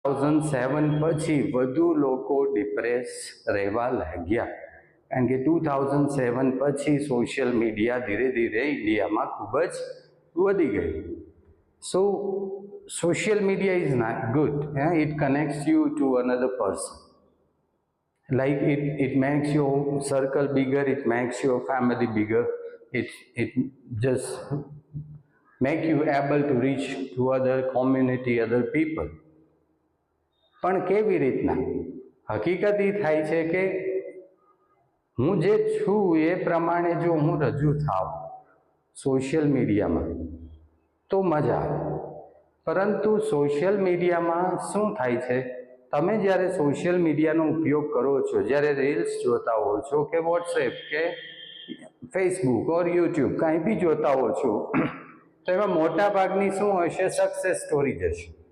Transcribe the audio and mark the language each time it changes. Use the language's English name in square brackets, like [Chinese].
[Gujarati] 2007 પછી વધુ લોકો ડિપ્રેસ રહેવા લાગ્યા, કારણ કે 2007 પછી સોશિયલ મીડિયા ધીરે ધીરે ઇન્ડિયામાં ખૂબ જ વધી ગયું. [English] So social media is not good. It connects you to another person. Like it makes your circle bigger, it makes your family bigger, it just make you able to reach to other community, other people. [Gujarati] પણ કેવી રીતના? હકીકત એ થાય છે કે હું જે છું એ પ્રમાણે જો હું રજૂ થાવ સોશિયલ મીડિયામાં તો મજા આવે. પરંતુ સોશિયલ મીડિયામાં શું થાય છે, તમે જ્યારે સોશિયલ મીડિયાનો ઉપયોગ કરો છો, જ્યારે રીલ્સ જોતા હો છો કે વોટ્સએપ કે ફેસબુક ઓર યુટ્યુબ કાંઈ બી જોતા હો છો, તો એમાં મોટા ભાગની શું હશે, સક્સેસ સ્ટોરી જશે.